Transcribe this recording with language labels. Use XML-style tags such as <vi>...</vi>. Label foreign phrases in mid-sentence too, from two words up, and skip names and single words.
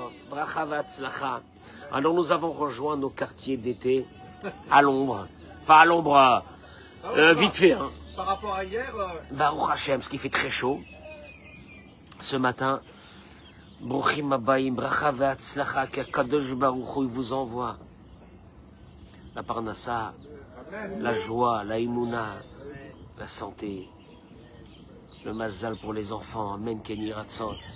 <he>ברכה והצלחה.</he> <fr>Alors nous avons rejoint nos quartiers d'été à l'ombre. Enfin à l'ombre, vite fait. Hein. Par rapport à hier</fr> <he>ברוך השם,</he> <fr>ce qui fait très chaud. Ce matin,</fr> <he>ברוכים הבאים, ברכה והצלחה,</he> <fr>qu'Akadosh Baruch Hu vous envoie la parnassa, la joie, la imuna, la santé, le mazal pour les enfants,</fr> <he>אמן, כן יהי רצון.</he>